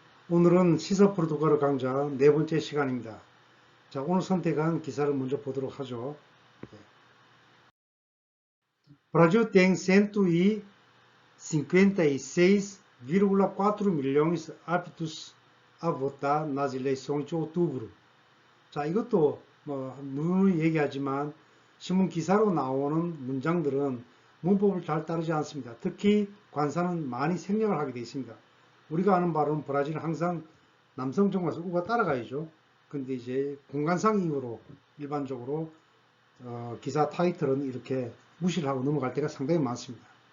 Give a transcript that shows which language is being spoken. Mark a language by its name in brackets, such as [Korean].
[Korean] 오늘은 시사 포르투갈어 강좌 네 번째 시간입니다. 자, 오늘 선택한 기사를 먼저 보도록 하죠. [Portuguese] Brasil tem 156,4 milhões aptos a votar nas eleições de outubro. [Korean] 자, 이것도 뭐 누누이 얘기하지만 신문 기사로 나오는 문장들은 문법을 잘 따르지 않습니다. 특히 관사는 많이 생략을 하게 되어 있습니다. 우리가 아는 바로는 브라질은 항상 남성 정관사 우가 따라가야죠. 근데 이제 공간상 이유로 일반적으로 기사 타이틀은 이렇게 무시를 하고 넘어갈 때가 상당히 많습니다.